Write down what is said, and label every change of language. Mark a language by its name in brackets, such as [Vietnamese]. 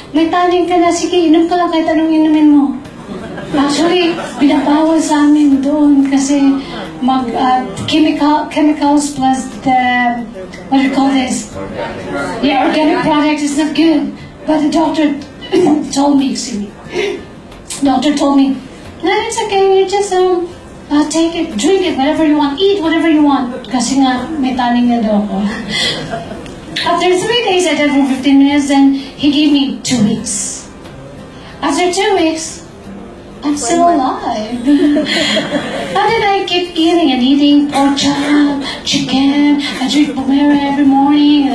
[Filipino] May taning ka na. Sige, inom ka lang kahit anong inumin mo. Actually, binabawal sa amin doon kasi chemicals [English] plus the, what do you call this? Yeah, organic product is not good. But the doctor told me, doctor told me, no, it's okay, you just take it, drink it, whatever you want, eat whatever you want. [Filipino] Kasi nga, may taning na daw ako. [English] After 3 days, I did for 15 minutes, then he gave me 2 weeks. After 2 weeks, I'm still alive. And then I keep eating and eating pork chop, chicken, I drink Buah Merah every morning, and